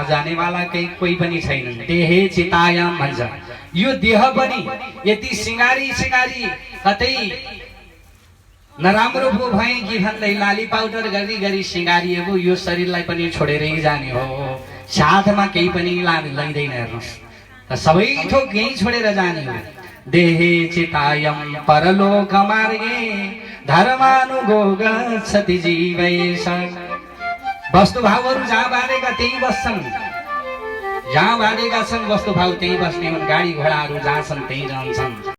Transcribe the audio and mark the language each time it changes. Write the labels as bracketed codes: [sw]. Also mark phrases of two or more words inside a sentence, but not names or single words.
[ne] जानेवाला कोही पनि छैनन् [sa] देहे चितायाम [ne] भन्छ यो देह पनि यति सिंगारी कतै नराम्रो पो भए कि भन्दै लाली पाउडर गरी सिंगारिएको यो शरीरलाई पनि छोडेरै जाने हो साथमा केही पनि लैदैन हेर्नुहोस् सबै थोक यही छोडेर जाने हो [sa] देहे चितायम परलोक मार्गे धर्मानुगो गच्छति जीवेश [ne] वस्तुभावहरू जहाँ बाँडेका त्यही बस्छन् जहाँ बाँडेका छन् वस्तुभाव त्यही बस्ने हुन् गाडी घोडाहरू जहाँ छन् त्यही रहन्छन्।